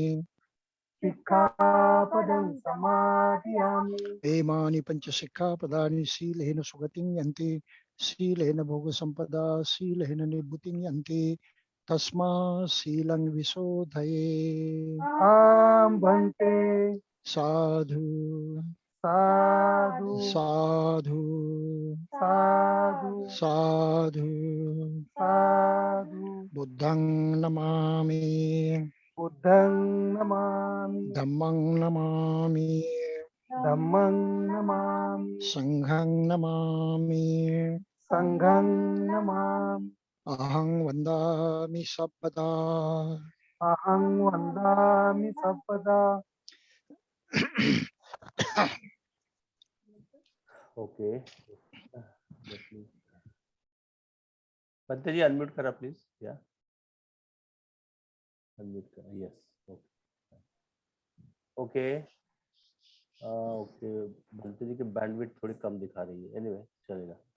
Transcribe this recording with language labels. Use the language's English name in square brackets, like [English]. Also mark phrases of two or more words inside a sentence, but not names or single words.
[Pali] सिक्खापदं समादयामि एमानि पञ्चशिक्षापदानि शीलेन सुगतिं यन्ति शीलेन भोगसम्पदा शीलेन निभृतिं यन्ति तस्मा शीलं विशोधये। आं भन्ते साधु साधु साधु साधु साधु साधु बुद्धं नमामि बुद्धं नमामि धम्मं नमामि धम्मं नमामि संघं नमामि संघं नमामि अहं वन्दामि सर्वदा। अहं वन्दामि सर्वदा। [Marathi] ओके, पंत जी अनम्यूट करा प्लीज। या अनम्यूट करा, यस। [English] okay okay, [Hindi] पंत जी की बैंडविड्थ थोड़ी कम दिखा रही है, एनीवे चलेगा।